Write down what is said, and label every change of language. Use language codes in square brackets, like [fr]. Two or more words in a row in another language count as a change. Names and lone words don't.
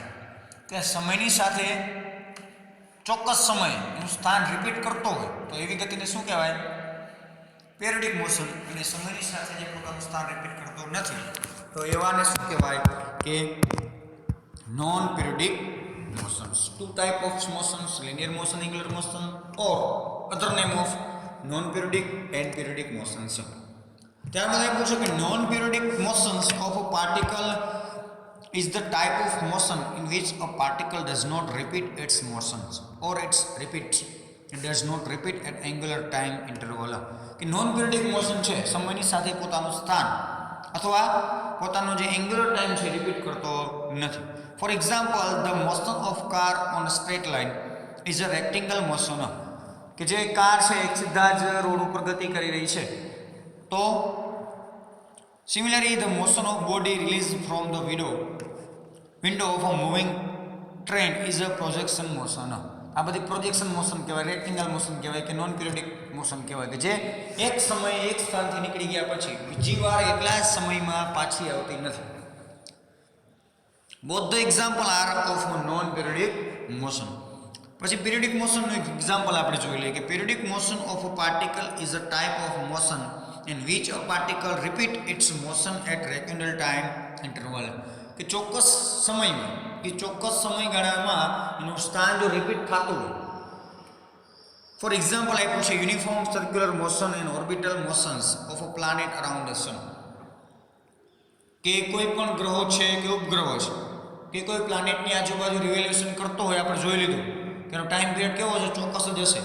[gu] કે સમયની સાથે ચોક્કસ સમય એનું સ્થાન રિપીટ કરતો હોય તો એવી ગતિને શું કહેવાય, [en] periodic motion. [gu] અને સમયની સાથે જે પોતાનું સ્થાન રિપીટ કરતો નથી તો એવાને શું કહેવાય, કે [en] non periodic motions. 2 type of motions, linear motion, angular motion, or other name of non periodic and periodic motions. [gu] ત્યારબાદ એ પૂછો કે [en] non periodic motions of a particle is the type of motion in which a particle does not repeat its motions or its repeat it does not repeat at angular time interval. [gu] કે [en] non periodic motion [gu] છે સમયની સાથે પોતાનું સ્થાન અથવા પોતાનો જે [en] angular time [gu] છે રિપીટ કરતો નથી. [en] for example the motion of car on a straight line is a rectangle motion. [gu] કે જે કાર છે એક સીધા જ રોડ ઉપર ગતિ કરી રહી છે, તો [en] similarly the motion of body released from the window of a moving train is a projection motion. [gu] આ બધી [en] projection motion [gu] કહેવાય, [en] rectangle motion [gu] કહેવાય, કે [en] non periodic motion [gu] કહેવાય, કે જે એક સમયે એક સ્થાનથી નીકળી ગયા પછી બીજી વાર એટલા જ સમયમાં પાછી આવતી નથી. [en] both the example are of non periodic motion. [gu] પછી પેરિયોડિક મોશનનું એક એક્ઝામ્પલ આપણે જોઈ લઈએ, કે [en] periodic motion of a particle is a type of motion in which a particle repeat its motion at regular time interval. [gu] કે ચોક્કસ સમયમાં કે ચોક્કસ સમયગાળામાં એનું સ્થાન જો રિપીટ થતું હોય. [en] for example [gu] આપ્યું છે [en] uniform circular motion and orbital motions of a planet around the sun. [gu] કે કોઈ પણ ગ્રહો છે કે ઉપગ્રહો છે કે કોઈ પ્લાનેટની આજુબાજુ રિવોલ્યુશન કરતો હોય, આપણે જોઈ લીધું કે એનો [en] time period [gu] કેવો છે, ચોક્કસ જ હશે.